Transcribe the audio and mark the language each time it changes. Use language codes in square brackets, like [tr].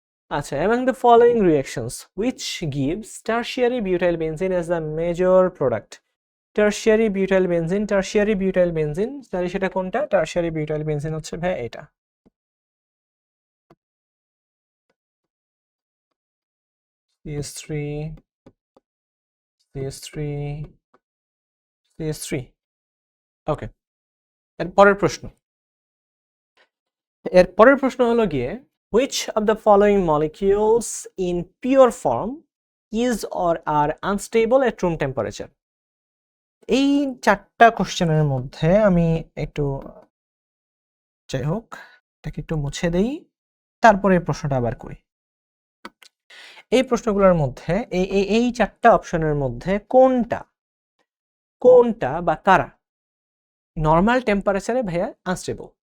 [bn] আচ্ছা, [en] among the following reactions which gives tertiary butyl benzene as the major product? [bn] tertiary butyl benzene তাহলে সেটা কোনটা? tertiary butyl benzene হচ্ছে ভাই এটা। CH3 CH3 CH3 ওকে। এর পরের প্রশ্ন হলো গিয়ে [en] which of the following molecules in pure form is or are unstable at room temperature? [bn] এই 4টা কোশ্চেনের মধ্যে আমি একটু, যাই হোক এটাকে একটু মুছে দেই, তারপরে এই প্রশ্নটা আবার করি। এই প্রশ্নগুলোর মধ্যে এই 4টা অপশনের মধ্যে কোনটা বা কারা নর্মাল টেম্পারেচারে ভাইয়া আনস্টেবল?